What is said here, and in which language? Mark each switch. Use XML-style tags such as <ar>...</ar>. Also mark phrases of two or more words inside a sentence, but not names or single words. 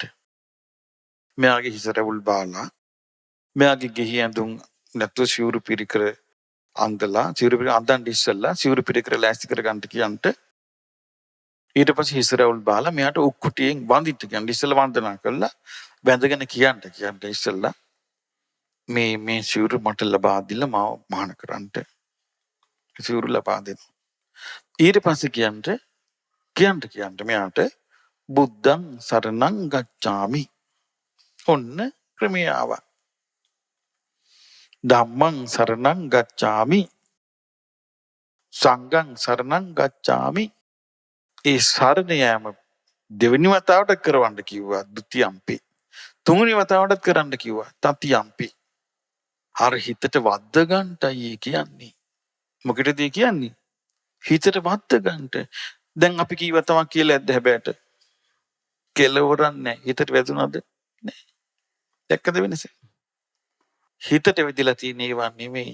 <si>මෙයාගේ හිස රැවුල් බාලා මෙයාගේ ගෙහි ඇඳුම් නැතු සිවුරු පිරිකර අන්දලා සිවුරු පිරිකර අඳන් ඉස්සල්ලා සිවුරු පිරිකර ලෑස්ති කර ගන්නට කියන්ට ඊට පස්සේ හිස රැවුල් බාලා මෙයාට උක්කුටියෙන් වඳින්න කියන්න ඉස්සල්ලා වන්දනා කළා බැඳගෙන කියන්න ඉස්සල්ලා මේ සිවුරු මට ලබා දීලා මාව මහාන කරන්නට සිවුරු ලබා දෙන්න. ඊට පස්සේ කියන්න මෙයාට</si> <pi>බුද්ධං සරණං ගච්ඡාමි.</pi> <si>ඔන්න ක්‍රමය ආවා.</si> <pi>ධම්මං සරණං ගච්ඡාමි. සංඝං සරණං ගච්ඡාමි.</pi> <si>ඒ සරණ යාම දෙවෙනි වතාවට කරවන්න කිව්වා ဒ ුතියම්පි. තුන්වෙනි වතාවටත් කරන්න කිව්වා තතියම්පි. අර හිතට වද්ද ගන්නටයි කියන්නේ. මොකටද කියන්නේ? හිතට වද්ද ගන්නට. දැන් අපි කීව තමයි කියලා ඇද්ද හැබැයිට කෙලවරක් නැහැ. හිතට වැදුනද? නැහැ. දැක්කද වෙනස? හිතට වැදිලා තියෙන ඒවා නෙමෙයි.</si>